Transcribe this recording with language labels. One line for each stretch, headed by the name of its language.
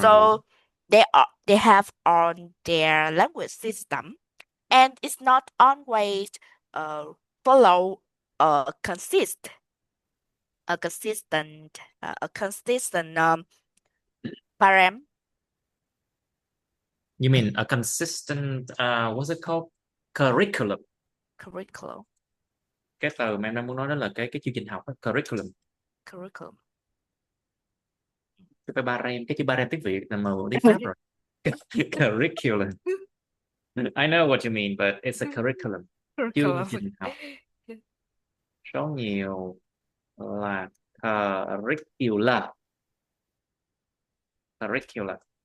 English: So they have on their language system, and it's not always follow a consistent param You mean a consistent what's it called? Curriculum. curriculum
Vietnamese: Cái từ mà em đang muốn nói đó là cái chương trình học đó, curriculum.
English: curriculum.
Vietnamese: Cái barem, cái chữ barem tiếng Việt là màu đi Pháp rồi.
English: Curriculum. I know what you mean, but it's a curriculum.
Vietnamese: Chương trình học. Số nhiều là curriculum.
English: Curriculum.